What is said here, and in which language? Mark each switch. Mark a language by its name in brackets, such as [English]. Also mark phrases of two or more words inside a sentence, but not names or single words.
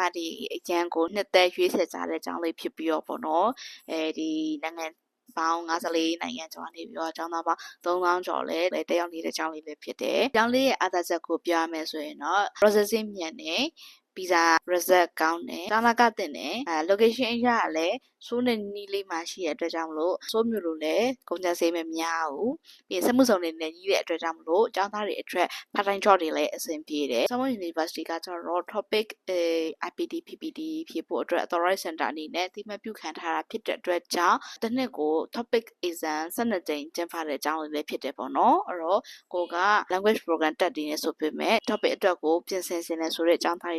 [Burmese] သားတွေအကျန်းကိုနှစ်သက်ရွေးဆက်ကြတဲ့အကြောင်းလေးဖြစ်ပြီးတော့ပေါ့နော်ဒီနိုင်ငံပေါင်း54နိုင်ငံကျော်နေပြီးတော့အကြောင်းသားပေါင်း3000ကျော်လဲတက်ရောက်နေတဲ့ကျောင်းလေးလည်းဖြစ်တယ်။ကျောင်းလေးရဲ့အားသာချက်ကိုပြောရမယ်ဆိုရင်တော့ processing မြန်တယ်ဗီဇာ result ကောင်းတယ်ကျောင်းသားကတင်တယ်location အရလည်းဆိုးနေနီးလေးမှာရှိတဲ့အတွက်ကြောင့်မလို့ဆိုးမျိုးလိုလည်းကုန်ကျစရိတ်မများဘူးပြီးစက်မှုစုံတွေနဲ့ကြီးတဲ့အတွက်ကြောင့်မလို့ကျောင်းသားတွေအတွက် [English] part time job [Burmese] တွေလည်းအဆင်ပြေတယ် Summer University ကကျတော့ topic IPD PPD ဖြစ်ဖို့အတွက် [English] Authorized Center [Burmese] အနေနဲ့အသိမှတ်ပြုခံထားတာဖြစ်တဲ့အတွက်ကြောင့်တစ်နှစ်ကို [English] topic exam [Burmese] 12ကြိမ်ကျင်းပတဲ့အကြောင်းလေးဖြစ်တယ်ပေါ့နော်အဲ့တော့ကိုက [English] language program [Burmese] တက်တည်နေဆိုပေမဲ့ topic အတွက်ကိုပြင်ဆင်နေဆိုတဲ့အကြောင်းသားတွေ